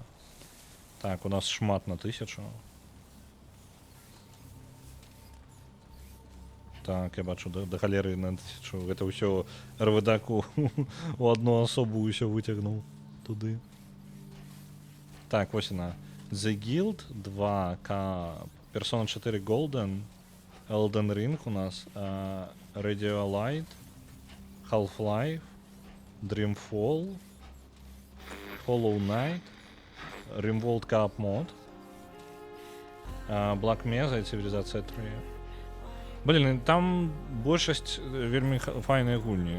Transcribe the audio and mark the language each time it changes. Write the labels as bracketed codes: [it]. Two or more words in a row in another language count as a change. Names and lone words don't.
[be] Так, у нас шмат на 1000. Так, я бачу, да халеры на 1000. Гэта ўсё РВД-ку у адну асобу ўсё выцягнуў туды. Так, вось яна. The Guild 2, Persona 4 Golden, Elden Ring у нас, Radiolite, Half-Life, Dreamfall, Hollow Knight, Rimworld Co-op Mod, Black Mesa и Цивилизация 3. Блін, там большасць вельмі файныя гульні.